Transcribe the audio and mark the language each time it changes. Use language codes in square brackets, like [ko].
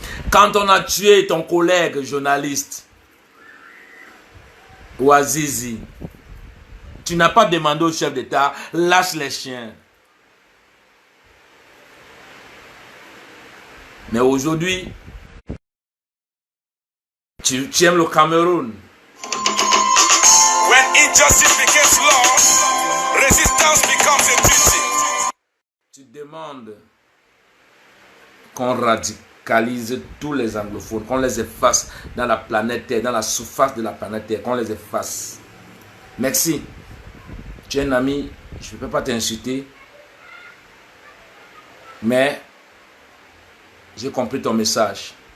[fr] Quand on a tué ton collègue journaliste, Ouazizi, tu n'as pas demandé au chef d'État, lâche les chiens. Mais aujourd'hui, tu aimes le Cameroun. [en] When injustice becomes law, resistance becomes a duty. [fr] Tu demandes qu'on radicalise tous les anglophones, qu'on les efface dans la planète Terre, dans la surface de la planète Terre, qu'on les efface. Merci. Tu es un ami, je ne peux pas t'insulter, mais j'ai compris ton message.